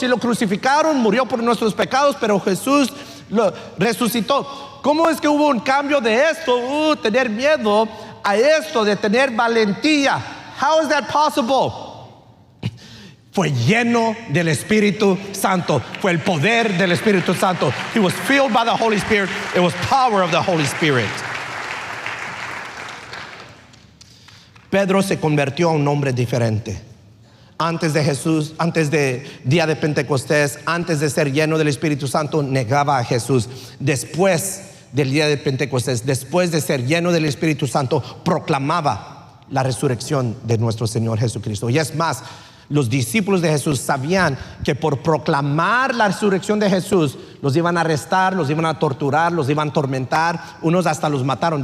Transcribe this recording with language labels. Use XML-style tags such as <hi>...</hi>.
<es>Si lo crucificaron, murió por nuestros pecados, pero Jesús lo resucitó. ¿Cómo es que hubo un cambio de esto? Tener miedo a esto, de tener valentía.</es> <en>How is that possible?</en> <es>Fue lleno del Espíritu Santo. Fue el poder del Espíritu Santo.</es> <en>He was filled by the Holy Spirit. It was power of the Holy Spirit.</en> <es>Pedro se convirtió a un hombre diferente. Antes de Jesús, antes de día de Pentecostés, antes de ser lleno del Espíritu Santo, negaba a Jesús. Después del día de Pentecostés, después de ser lleno del Espíritu Santo, proclamaba la resurrección de nuestro Señor Jesucristo. Y es más, los discípulos de Jesús sabían que por proclamar la resurrección de Jesús los iban a arrestar, los iban a torturar, los iban a atormentar, unos hasta los mataron.</es>